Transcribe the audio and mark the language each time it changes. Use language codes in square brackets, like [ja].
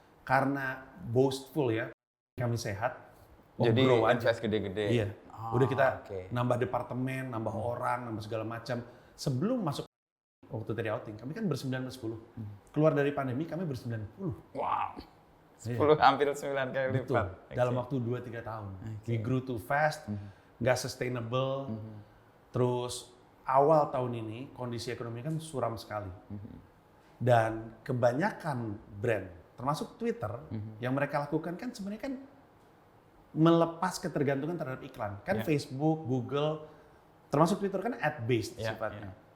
[id] Karena boastful ya, kami sehat. Jadi grow aja. invest gede-gede. Iya. Udah kita nambah nambah departemen, nambah orang, nambah segala macam. Sebelum masuk waktu tadi outing, kami kan ber-9-10. Keluar dari pandemi kami ber-90. Wow. 10 hampir 9 kali Betul. lipat. Dalam waktu 2-3 tahun. [en] We grew too fast, [id] nggak [en] sustainable. [id] Terus awal tahun ini kondisi ekonomi kan suram sekali. Dan kebanyakan brand, termasuk Twitter, yang mereka lakukan kan sebenarnya kan melepas ketergantungan terhadap iklan. Kan Facebook, Google, termasuk Twitter kan ad-based sifatnya.